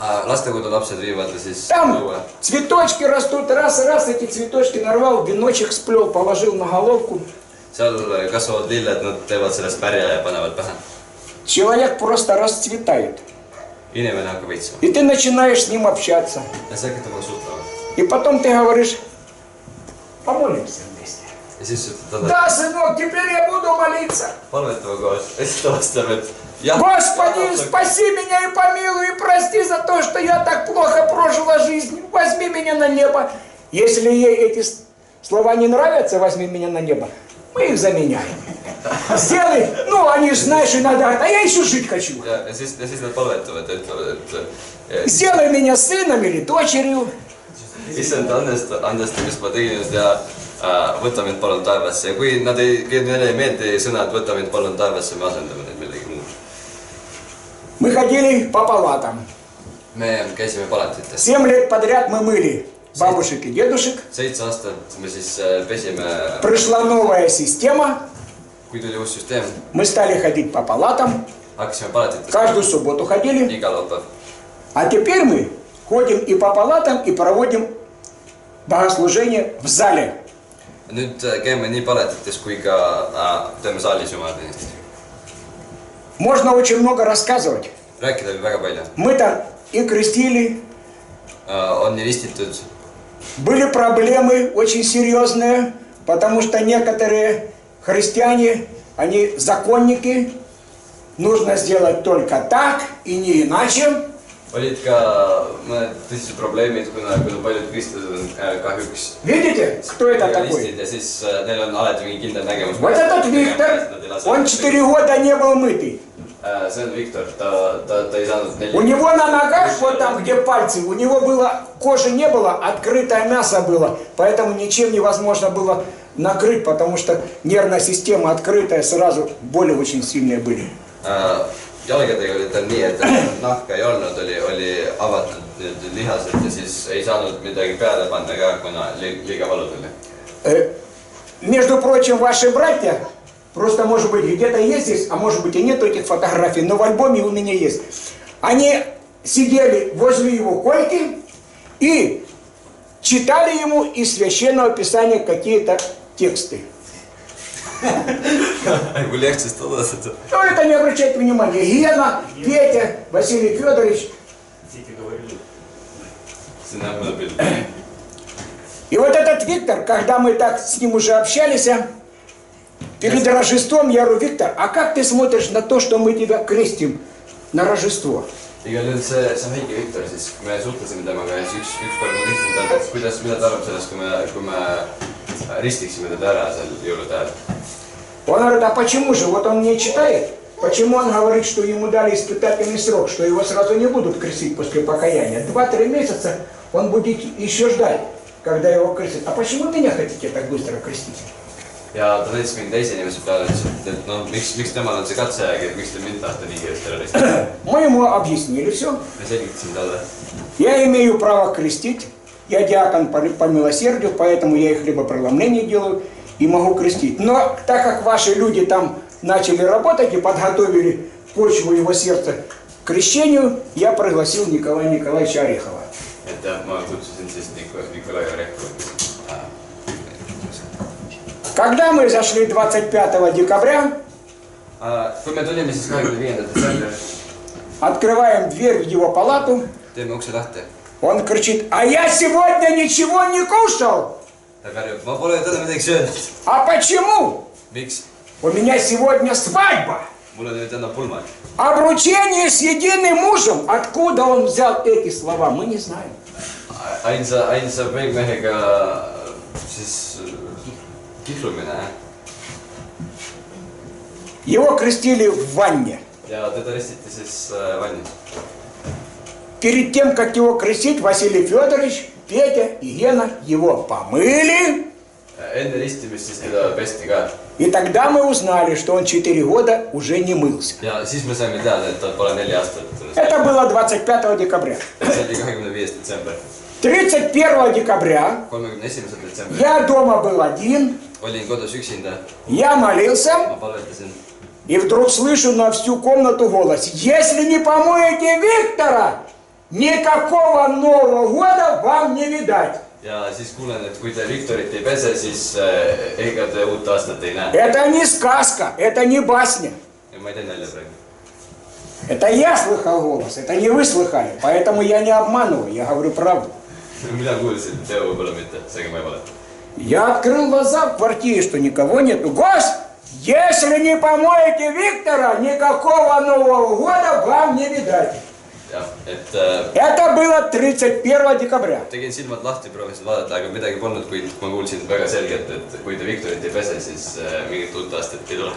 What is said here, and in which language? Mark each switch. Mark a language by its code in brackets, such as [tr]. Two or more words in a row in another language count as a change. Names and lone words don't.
[et] lastekodu lapsed viivad siis [ru] Там [et] õue. [ru] цветочки растут, раз эти цветочки нарвал, веночек сплел, положил на головку. [et] Seal kasvavad lilled, nad teevad sellest pärja ja panevad pähe. [ru] Человек просто расцветает. [et] Inimene hakkab õitsema. [ru] И ты начинаешь с ним общаться. [et] Ja sa hakkad temaga suhtlema. [ru] И потом ты говоришь, помолимся вместе. [et] Ja siis ütled talle, [ru] Да, сынок, теперь я буду молиться. [et] palvetame koos. Ja siis ta vastab, et jah. [ru] Господи, спаси меня и помилуй, и прости за то, что я так плохо прожила жизнь. Возьми меня на небо. Если ей эти слова не нравятся, возьми меня на небо, мы их заменяем. Сделай, ну они же, знаешь, иногда, а я еще жить хочу. [et] Ja siis nad palvetavad ja ütlevad, et [ru] Сделай меня сыном или дочерью. [et] issand, andesta, mis ma tegin just ja võta mind palun taevasse. Ja kui neile ei meeldi sõnad, võta mind palun taevasse, me asendame neid millegi muud. [ru] Мы ходили по палатам. [et] Me käisime palatites. [ru] 7 лет подряд мы мыли бабушек и дедушек. [et] 7 aastat me siis pesime, [ru] Пришла новая система. [et] kui tuli uus süsteem, [ru] Мы стали ходить по палатам. [et] hakkasime palatites [ru] Каждую субботу ходили. [et] iga laupäev. [ru] А теперь мы ходим и по палатам, и проводим богослужение в зале. [et] Nüüd käime nii palatites kui ka teeme saalis jumalateenistust. [ru] Можно очень много рассказывать. [et] Rääkida võib väga palju. [ru] Мы-то и крестили. [et] On nii ristitud. [ru] Были проблемы очень серьезные, потому что некоторые христиане, они законники. Нужно сделать только так и не иначе. [et] Olid ka mõned tõsised probleemid, kuna paljud kristlased on kahjuks [ru] Видите, кто это такой? [et] ja siis neil on alati mingi kindel nägemus. [ru] Вот этот Виктор, он 4 года не был мытый. [et] See on Viktor, ta ei saanud 4. [ru] У него на ногах, вот там где пальцы, у него было, кожи не было, открытое мясо было. Поэтому ничем невозможно было накрыть, потому что нервная система открытая, сразу боли очень сильные были. [et] Jalgadega oli tal nii, et nahka ei olnud, oli avatud lihased ja siis ei saanud midagi peale panna ka, kuna liiga valud oli. [ru] Между прочим, ваши братья, просто может быть где-то есть здесь, а может быть и нету этих фотографий, но в альбоме у меня есть. Они сидели возле его койки и читали ему из Священного Писания какие-то тексты. [et] Kui lehtsest odased. [ru] Но это не обращайте внимания. Гена, Петя, Василий Федорович. И вот этот Виктор, когда мы так с ним уже общались, перед Рождеством я говорю, Виктор, а как ты смотришь на то, что мы тебя крестим на Рождество? [et] Igal juhul see on väike Viktor, siis kui me suhtlesime temaga ja siis ükskord ma küsisin talt, mida ta arvab sellest, kui me ristiksime teda ära seal jõulude ajal. [ru] Он говорит, а почему же? Вот он мне читает. Почему он говорит, что ему дали испытательный срок, что его сразу не будут крестить после покаяния? 2-3 месяца он будет еще ждать, когда его крестят. А почему меня хотите так быстро крестить? [et] Ja ta näitas mingi teise inimese peale, et no miks temal on see katseaeg, et miks te mind tahate nii kiiresti ära ristada. [ru] Мы ему объяснили все. [et] Me selgitasime talle. [ru] Я имею право крестить. Я диакон по милосердию, поэтому я и хлебопреломление делаю и могу крестить. Но так как ваши люди там начали работать и подготовили почву его сердца к крещению, я пригласил Николая Николаевича Орехова. [et] Et ma kutsusin siis Nikolai Orehovi. [ru] Когда мы зашли 25 декабря, [et] Kui me tulime siis 25. detsembril, [ru] открываем дверь в его палату, [et] teeme ukse lahti. [ru] он кричит, а я сегодня ничего не кушал. [et] Ta karjub, ma pole täna midagi söönud. [ru] А почему? [et] Miks? [ru] У меня сегодня свадьба. [et] Mul on nüüd täna pulmad. [ru] Обручение с единым мужем. Откуда он взял эти слова, мы не знаем. [et] Ainsa peigmehega siis kihlumine. [ru] Его крестили в ванне. [et] Ja teda ristiti siis vannis. [ru] Перед тем, как его крестить, Василий Федорович, Петя и Гена его помыли. [et] Enne ristimist siis teda pesti ka. [ru] И тогда мы узнали, что он 4 года уже не мылся. [et] Ja siis me saime teada, et tal pole 4 aastat. [ru] Это было 25 декабря. [et] See oli 25. detsember. [ru] 31 декабря [et] 31. detsember. [ru] я дома был один, [et] Olin kodus üksinda. [ru] я молился, [et] Ma palvetasin. [ru] и вдруг слышу на всю комнату голос: если не помоете Виктора, никакого Нового года вам не видать. [et] ja siis kuulen, et kui te Viktorit ei pese, siis ega te uut aastat ei näe. [ru] Это не сказка, это не басня. [et] ja ma ei tee nalja praegu. [ru] Это я слыхал голос, это не вы слыхали. Поэтому я не обманываю, я говорю правду. [et] mina kuulsin, Teo võib-olla mitte, seega ma ei valeta. [ru] Я открыл глаза в квартире, что никого нет. Гость, если не помоете Виктора, никакого Нового года вам не видать. [et] jah, et [ru] Это было 31 декабря. [et] tegin silmad lahti, proovisin vaadata, aga midagi polnud, kuid ma kuulsin väga selgelt, et kui te Viktorit ei pese, siis mingit uut aastat ei tule.